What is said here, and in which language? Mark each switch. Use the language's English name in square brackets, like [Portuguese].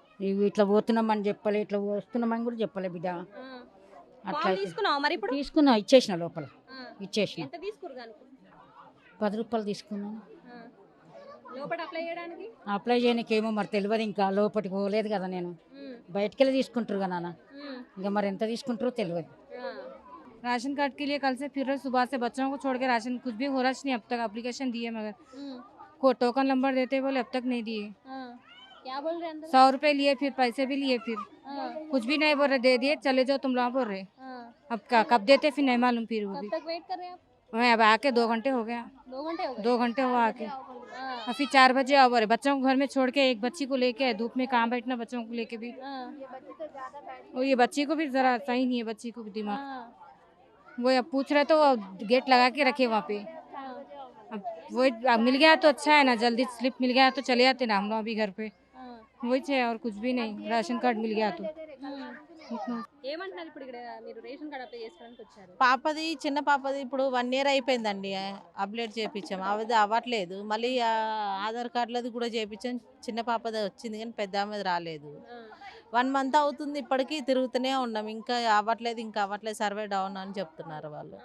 [Telugu] ఇవి ఇట్లా పోతున్నామని చెప్పలే, ఇట్లా వస్తున్నామని కూడా చెప్పలే బిడ్డ. ఆ. అట్లా ఫామ్ అయితే తీసుకున్నావా మరి ఇప్పుడు? తీసుకున్నా, ఇచ్చేసిన లోపల, ఆ. ఇచ్చేసిన. ఎంత తీసుకురు దానికి? 10 రూపాయలు తీసుకున్నాను. ఆ. లోపల అప్లై చేయడానికి? అప్లై చేయడానికి ఏమో మరి తెలియదు, ఇంకా లోపలికి పోలేదు కదా నేను. ఉమ్, బయటికి వెళ్ళి తీసుకుంటారు కదా నాన్న, ఉమ్, ఇంకా మరి ఎంత తీసుకుంటారో తెలియదు. ఆ. [Hindi] राशन कार्ड के लिए कल से फिर रहे, सुबह से बच्चों को छोड़ के राशन कुछ भी हो रहा नहीं अब तक। एप्लीकेशन दिए मगर ఉమ్, को टोकन नंबर देते बोले अब तक नहीं दिए। ఆ. क्या बोल रहे अंदर? 100 रुपए लिए, फिर पैसे भी लिए, फिर हाँ, कुछ भी नहीं बोल रहे, दे दिए चले जाओ तुम लोग बोल रहे। हाँ। अब कब देते फिर नहीं मालूम, फिर वो कब भी तक वेट कर रहे हैं आप? मैं अब आके 2 घंटे हो गया, 2 घंटे हो गए? 2 घंटे हुआ आके। हाँ, और फिर 4 बजे अब रहे, बच्चों को घर में छोड़ के एक बच्ची को लेके आए, धूप में कहाँ बैठना बच्चों को लेके भी। हाँ, और ये बच्ची को भी जरा सही नहीं है, बच्ची को भी दिमाग। हाँ, वो अब पूछ रहे तो गेट लगा के रखे वहाँ पे। हाँ, अब वो अब मिल गया तो अच्छा है ना, जल्दी स्लिप मिल गया तो चले जाते ना हम लोग अभी घर पे। हाँ। वही है और कुछ भी नहीं, राशन कार्ड मिल गया तो इतना। [Telugu] ఏమంటున్నారు ఇప్పుడు ఇక్కడ మీరు రేషన్ కార్డ్ అప్లై చేసుకోవడానికి వచ్చారు? పాపది చిన్న పాపది ఇప్పుడు 1 ఇయర్ అయిపోయిందండి, అప్డేట్ చేయించాం, అది అవ్వట్లేదు. మళ్ళీ ఆధార్ కార్డులది కూడా చేయించాం, చిన్న పాపది వచ్చింది కానీ పెద్ద ఆమెది రాలేదు. ఆ, 1 మంత్ అవుతుంది, ఇప్పటికీ తిరుగుతూనే ఉన్నాం, ఇంకా అవ్వట్లేదు, సర్వే డౌన్ అని చెప్తున్నారు వాళ్ళు.